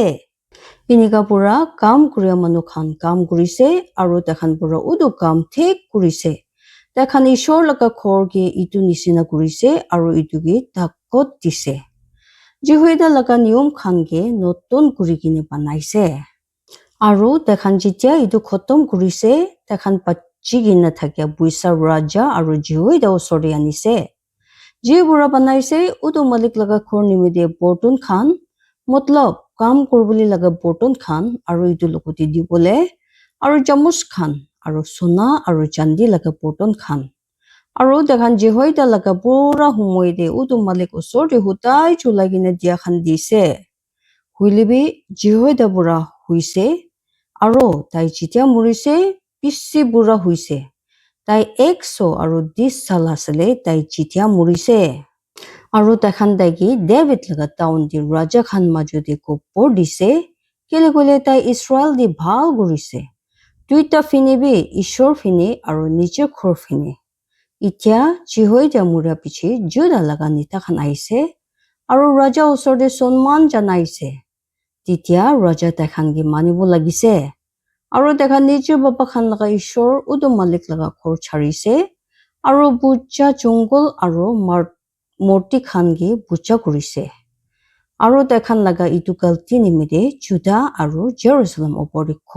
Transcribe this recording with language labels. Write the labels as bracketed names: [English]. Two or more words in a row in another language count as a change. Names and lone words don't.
[Naga Pidgin] Ineka pura kam kuria manu khan kam kurise aru takhan pura udu kam thik kurise. Takhan ishor laga khor ge itu nisina kurise aru itu ge takot dise. Jehoiada laga niyom khan ge notun kuri kine banaise. Aru takhan jitya itu khotom kurise takhan pachi gina thakya buisa raja aru Jehoiada osori anise. Je bura banaise udu malik laga khor nimide borton khan matlab kam kurbuli laga borton khan aru itu lokoti dibole aru jamus khan aru sona aru chandi laga borton khan. Aru takhan Jehoiada laga pura humoide udu malik osori hutai chulai gina dia khan dise. Huilibi Jehoiada pura huise. Aru tai jitya murise pisi bura huise. Tai 100 aru 10 sal asile tai jitya murise. Aru takhan daigi David laga town di raja khan majodi ko por dise. Kile gule tai Israel di bhal gurise. দুইটা ফিনিবি ঈশ্বৰ ফিনি আৰু নিজৰ ঘৰ ফিনি এতিয়া জিহোইদা মুৰা পিছি জুদা লগা নিতাখান আহিছে আৰু ৰজা ওচৰতে সন্মান জনাইছে তেতিয়া ৰজা তেখানগি মানিব লাগিছে আৰু দেখা নিজৰ বাবা খান লগা ঈশ্বৰ উদম মালিক লগা ঘৰ ছাৰিছে আৰু বুজা জংগল আৰু মূৰ্তি খানগি বুজা কৰিছে আৰু তেখান লগা ইটো গলতি নিমিত্তে জুদা আৰু জেৰুজালেম ওপৰতে